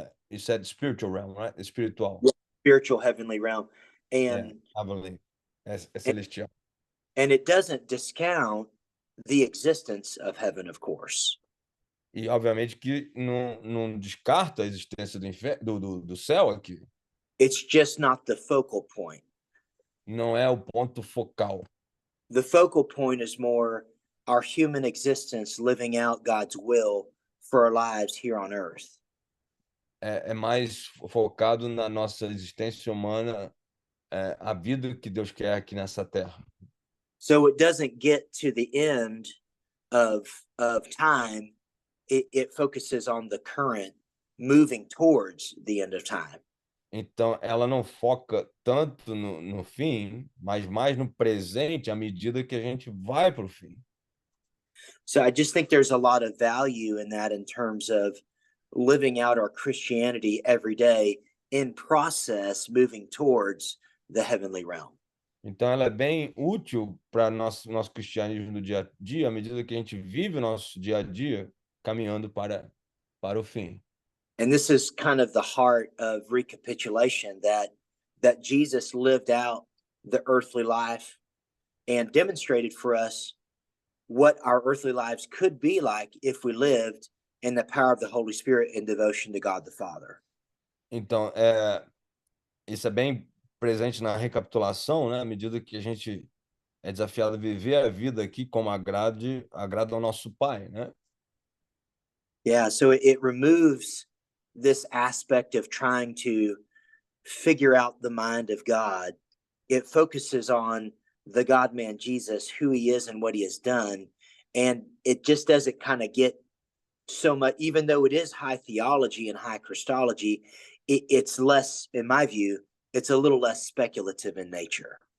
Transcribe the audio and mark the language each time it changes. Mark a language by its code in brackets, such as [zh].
[en] You said spiritual realm, right? [pt] Espiritual. [en] Yeah, spiritual heavenly realm, and [pt] heavenly, é celestial. [en] And it doesn't discount the existence of heaven, of course. [pt] E obviamente que não descarta a existência do céu aqui. [en] It's just not the focal point. [pt] Não é o ponto focal. [en] The focal point is more our human existence living out God's will for our lives here on earth. [pt] É mais focado na nossa existência humana, a vida que Deus quer aqui nessa terra. [en] So it doesn't get to the end of time. It focuses on the current, moving towards the end of time. [pt] Então, ela não foca tanto no fim, mas mais no presente, à medida que a gente vai para o fim. [en] So I just think there's a lot of value in that in terms of living out our Christianity every day in process, moving towards the heavenly realm. [pt] Então, ela é bem útil para nosso cristianismo do dia a dia, à medida que a gente vive o nosso dia a dia caminhando para o fim. [en] And this is kind of the heart of recapitulation, that that Jesus lived out the earthly life and demonstrated for us what our earthly lives could be like if we lived in the power of the Holy Spirit in devotion to God the Father. [pt] Então, isso é bem presente na recapitulação, né? À medida que a gente é desafiado a viver a vida aqui como agrada ao nosso Pai, né? [en] Yeah, so it removes this aspect of trying to figure out the mind of God. It focuses on the God man Jesus, who he is and what he has done. And it just doesn't kind of get so much, even though it is high theology and high Christology, it's less, in my view, it's a little less speculative in nature.